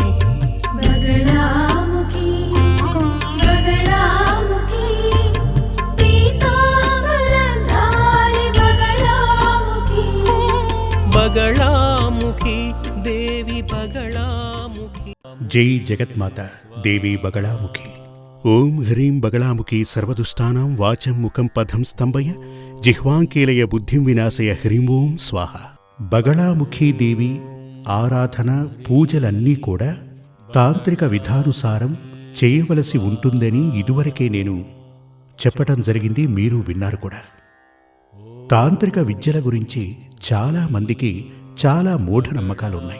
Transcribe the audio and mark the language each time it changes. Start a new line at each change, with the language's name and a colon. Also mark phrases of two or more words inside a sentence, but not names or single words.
Sanskrit: बगलामुखी बगलामुखी पीतांबरधारी बगलामुखी बगलामुखी देवी बगलामुखी। जय जगन्माता देवी बगलामुखी। ओं ह्रीं बगलामुखी सर्वदुष्टानां वाचं मुखं पदं स्तंभय जिह्वांकीलय बुद्धिं विनाशय హ్రీం ఓం స్వాహ।
Telugu: బగళాముఖీ దేవి ఆరాధన పూజలన్నీ కూడా తాంత్రిక విధానుసారం చేయవలసి ఉంటుందని ఇదివరకే నేను చెప్పటం జరిగింది, మీరు విన్నారు కూడా। తాంత్రిక విద్యల గురించి చాలా మందికి చాలా మూఢనమ్మకాలున్నాయి।